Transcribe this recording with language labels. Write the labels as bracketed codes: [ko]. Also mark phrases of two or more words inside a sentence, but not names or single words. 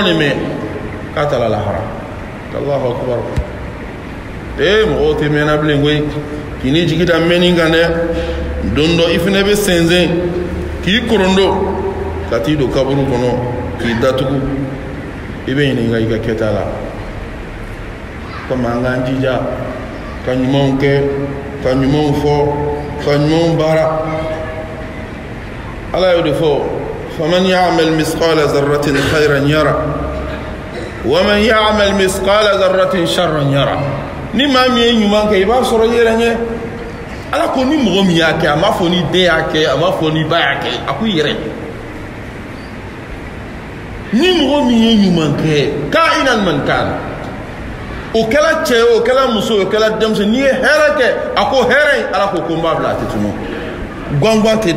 [bm] de mɛn k'a taara lahara [ar] الله أكبر [bm] mɔgɔw tɛ mɛnna bilen koyi k'i ni jigi da mɛnni kan dɛ don dɔ i fana bɛ sɛnsɛn k'i korondo ka t'i don kaburu kɔnɔ k'i datugu i bɛ ɲininka i ka kɛta la komi an k'an jija ka ɲumanw kɛ ka ɲumanw fɔ ka ɲumanw baara ala y'o de fɔ [ar] فمن يعمل مثقال ذرة خيرا يره ومن يعمل مثقال ذرة شرا يره [bm] ni maa min ye ɲuman kɛ i b'a sɔrɔ i yɛrɛ ɲɛ ala ko ni mɔgɔ min y'a kɛ a m'a fɔ ni den y'a kɛ a m'a fɔ ni ba y'a kɛ a ko i yɛrɛ ni mɔgɔ min ye ɲuman kɛ [ar] كائنا من كان [bm] o kɛla cɛ ye o kɛla muso ye o kɛla denmisɛnnin n'i ye hɛrɛ kɛ a ko hɛrɛ in ala ko n b'a bila a tɛ tunu gɔngɔn tɛ